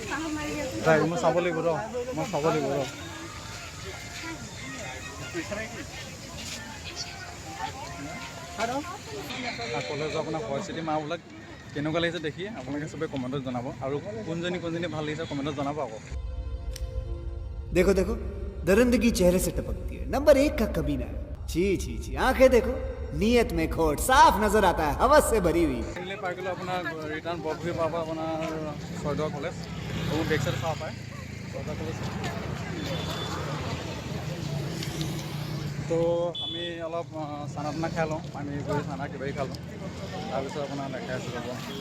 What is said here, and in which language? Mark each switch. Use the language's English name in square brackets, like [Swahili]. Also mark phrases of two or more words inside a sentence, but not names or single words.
[Assamese] মই চাব লাগিব ৰ কলেজৰ আপোনাৰ ভইচিটি মাৰবিলাক কেনেকুৱা লাগিছে দেখি আপোনালোকে চবেই কমেণ্টত জনাব আৰু কোনজনী ভাল লাগিছে কমেণ্টত জনাব আকৌ [Hindi] देखो देखो दरिंदगी चेहरे से टपकती है नंबर 1 का कमीना छी छी छी आंखें देखो नियत में खोट साफ नजर आता है हवस से भरी हुई [Assamese] পাই গ'লোঁ আপোনাৰ ৰিটাৰ্ণ বৰপুখুৰী পাব আপোনাৰ ছয়দুৱাৰ কলেজ আৰু বেক চাইড চাব পাৰে ছয়দুৱাৰ কলেজ তো আমি অলপ চানা টানা খাই লওঁ পানী কৰি চানা কিবাকিবি খাই লওঁ তাৰপিছত আপোনাৰ দেখাই আছোঁ ৰ'ব